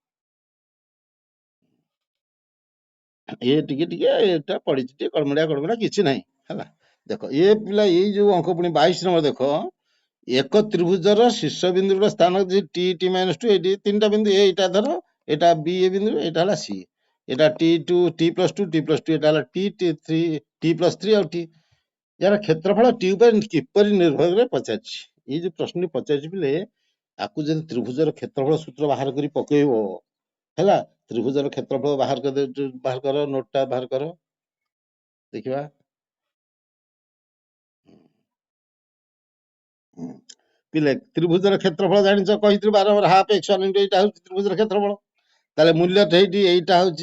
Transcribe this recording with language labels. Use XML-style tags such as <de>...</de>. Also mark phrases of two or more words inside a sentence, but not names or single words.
<or>ଏ ଟିକେ ଟିକେ ଏଟା ପଡିଛି, ଟିକେ କଡ଼ମଡିଆ କିଛି ନାହିଁ ହେଲା। ଦେଖ ଏ ପିଲା ଏଇ ଯୋଉ ଅଙ୍କ ପୁଣି 22 ନମ୍ବର ଦେଖ, ଏକ ତ୍ରିଭୁଜର ଶୀର୍ଷ ବିନ୍ଦୁର ସ୍ଥାନ ଟି -2, ଏଇଠି ତିନିଟା ବିନ୍ଦୁ, ଏଇଟା ଧର, ଏଇଟା ବି ଏ ବିନ୍ଦୁ, ଏଇଟା ହେଲା ସି, ଏଇଟା t2 t+2 ଏଇଟା ହେଲା t+3 ଆଉ t, ଯାର କ୍ଷେତ୍ରଫଳ ଟି ଉପରେ କିପରି ନିର୍ଭର କରେ ପଚାରିଛି, ଏଇ ଯୋଉ ପ୍ରଶ୍ନଟି ପଚାରିଛି ପିଲେ, ଆକୁ ଯଦି ତ୍ରିଭୁଜର କ୍ଷେତ୍ରଫଳ ସୂତ୍ର ବାହାର କରି ପକେଇବ ହେଲା, ତ୍ରିଭୁଜର କ୍ଷେତ୍ରଫଳ ବାହାର କର, ନୋଟଟା ବାହାର କର ଦେଖିବା, ପିଲେ ତ୍ରିଭୁଜର କ୍ଷେତ୍ରଫଳ ଜାଣିଛ, କହିଥିଲି ବାରମ୍ବାର, ହାଫ x1 ଏଇଟା ହଉଛି ତ୍ରିଭୁଜର କ୍ଷେତ୍ରଫଳ, ତାହେଲେ ମୂଲ୍ୟଟା ହେଇଠି, ଏଇଟା ହଉଛି</or>